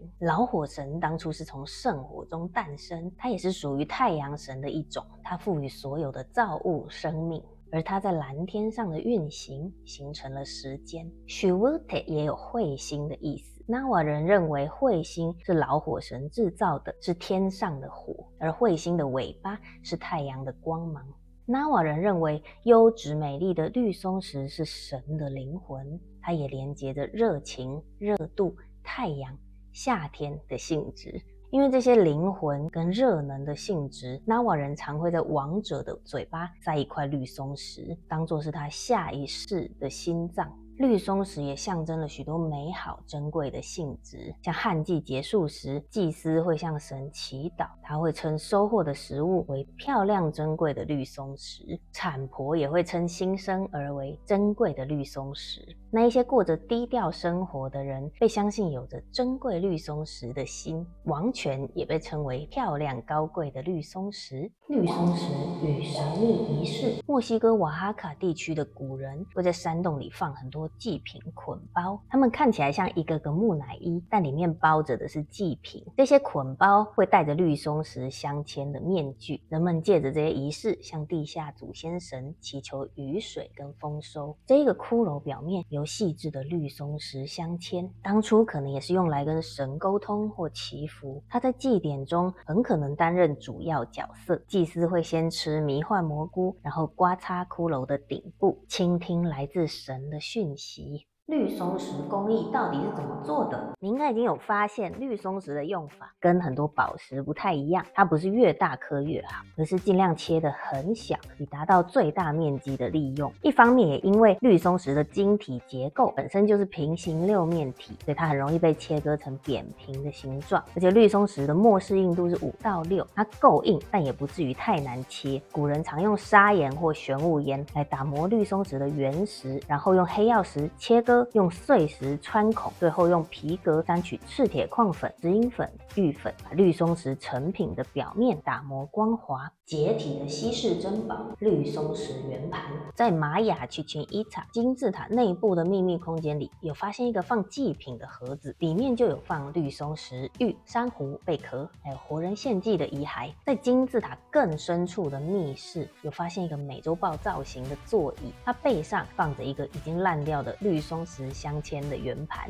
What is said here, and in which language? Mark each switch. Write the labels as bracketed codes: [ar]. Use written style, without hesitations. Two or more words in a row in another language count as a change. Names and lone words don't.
[zh] 老火神當初是從聖火中誕生，他也是屬於太陽神的一種，他賦予所有的造物生命，而它在藍天上的運行形成了時間。Xiuhiltec 也有彗星的意思。納瓦人認為彗星是老火神製造的，是天上的火，而彗星的尾巴是太陽的光芒。納瓦人認為優質美麗的綠松石是神的靈魂，它也連接着熱情、熱度、太陽、夏天的性質。因為這些靈魂跟熱能的性質，納瓦人常會在王者的嘴巴塞一塊綠松石，當作是他下一世的心臟。綠松石也象徵了許多美好珍貴的性質，像旱季結束時，祭司會向神祈禱，他會稱收穫的食物為漂亮珍貴的綠松石，產婆也會稱新生兒為珍貴的綠松石。那一些過着低調生活的人，被相信有着珍貴綠松石的心，王權也被稱為漂亮高貴的綠松石。綠松石與神秘儀式，墨西哥瓦哈卡地區的古人會在山洞裡放很多祭品捆包，它們看起來像一個個木乃伊，但裡面包着的是祭品。這些捆包會戴着綠松石鑲嵌的面具，人們借着這些儀式向地下祖先神祈求雨水跟豐收。這個骷髏表面由細緻的綠松石鑲嵌，當初可能也是用來跟神溝通或祈福。它在祭典中很可能擔任主要角色。祭司會先吃迷幻蘑菇，然後刮擦骷髏的頂部，傾聽來自神的訊息。綠松石工藝到底是怎麼做的？你應該已經有發現，綠松石的用法跟很多寶石不太一樣，它不是越大顆越好，而是盡量切得很小，以達到最大面積的利用。一方面也因為綠松石的晶體結構本身就是平行六面體，所以它很容易被切割成扁平的形狀。而且綠松石的末世硬度是5到6，它夠硬，但也不至於太難切。古人常用砂岩或玄武岩來打磨綠松石的原石，然後用黑曜石切割，用碎石穿孔，最後用皮革沾取赤鐵礦粉、石英粉、玉粉，把綠松石成品的表面打磨光滑。解体的稀世珍寶—— 綠松石圓盤，在瑪雅奇琴伊塔金字塔內部的秘密空間裡，有發現一個放祭品的盒子，裡面就有放綠松石、玉、珊瑚、貝殼，還有活人獻祭的遺骸。在金字塔更深處的密室，有發現一個美洲豹造型的座椅，它背上放着一個已經爛掉的綠松石鑲嵌的圓盤。